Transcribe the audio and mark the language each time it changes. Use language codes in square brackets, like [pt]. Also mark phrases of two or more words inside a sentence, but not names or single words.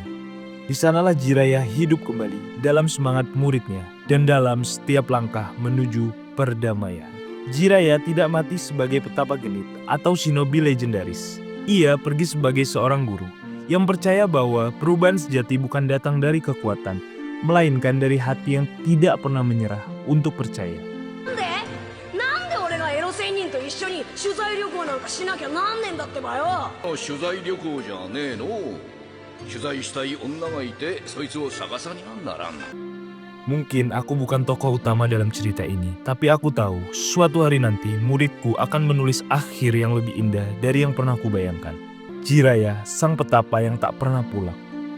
[id] Di sanalah Jiraiya hidup kembali dalam semangat muridnya dan dalam setiap langkah menuju perdamaian. Jiraiya tidak mati sebagai petapa genit atau shinobi legendaris. Ia pergi sebagai seorang guru yang percaya bahwa perubahan sejati bukan datang dari kekuatan, melainkan dari hati yang tidak pernah menyerah untuk percaya. [ja] なんで俺がエロ仙人と一緒に取材旅行なんかしなきゃなんねんだってばよ。取材旅行じゃねえの。取材したい女がいてそいつを探さにゃならん。 [id] Mungkin aku bukan tokoh utama dalam cerita ini, tapi aku tahu suatu hari nanti muridku akan menulis akhir yang lebih indah dari yang pernah kubayangkan. Jiraiya, sang petapa yang tak pernah pulang.